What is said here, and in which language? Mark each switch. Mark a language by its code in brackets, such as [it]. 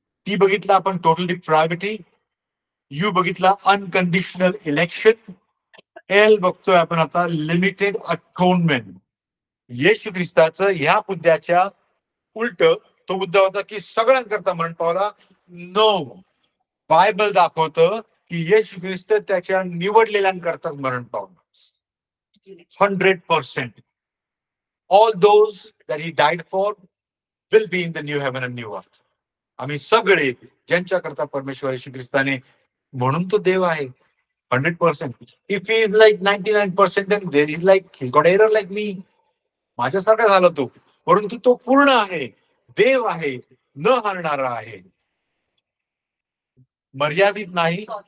[mr] T बघितला आपण total डिप्रायव्हिटी, you बघितला अनकंडिशनल इलेक्शन, एल बघतोय आपण आता लिमिटेड अटोनमेंट. येशू ख्रिस्ताचं ह्या मुद्द्याच्या उलट तो मुद्दा होता की सगळ्यांकरता मरण पावला. नो, बायबल दाखवतं की येशू ख्रिस्त त्याच्या निवडलेल्यांकरताच मरण पावला. 100%. [en] All those that he died for will be in the new heaven and new earth. [mr] आम्ही सगळे ज्यांच्याकरता परमेश्वर येशू ख्रिस्ताने, म्हणून तो देव आहे 100%. [en] If he is like 99%, then there is like he's got error like me. [mr] माझ्यासारखा झाला तो, परंतु तो पूर्ण आहे, देव आहे, न हरणारा आहे, मर्यादित नाही.